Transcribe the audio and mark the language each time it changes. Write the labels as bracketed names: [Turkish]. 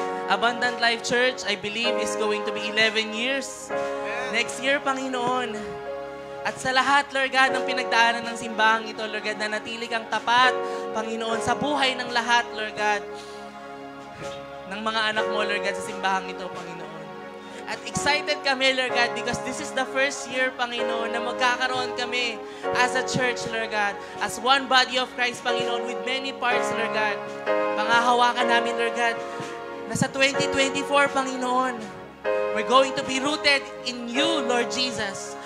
[English] Abundant Life Church, I believe, is going to be 11 years. Next year, Panginoon. [Filipino] At sa lahat, Lord God, ng pinagdaanan ng simbahang ito, Lord God, na natili kang tapat, Panginoon, sa buhay ng lahat, Lord God, ng mga anak mo, Lord God, sa simbahang ito, Panginoon. At [English] excited kami, Lord God, because this is the first year, Panginoon, [Filipino] na magkakaroon kami [English] as a church, Lord God, as one body of Christ, Panginoon, with many parts, Lord God. [Filipino] Pangahawakan namin, [English] Lord God, [Filipino] na sa 2024, [English] Panginoon, we're going to be rooted in you, Lord Jesus.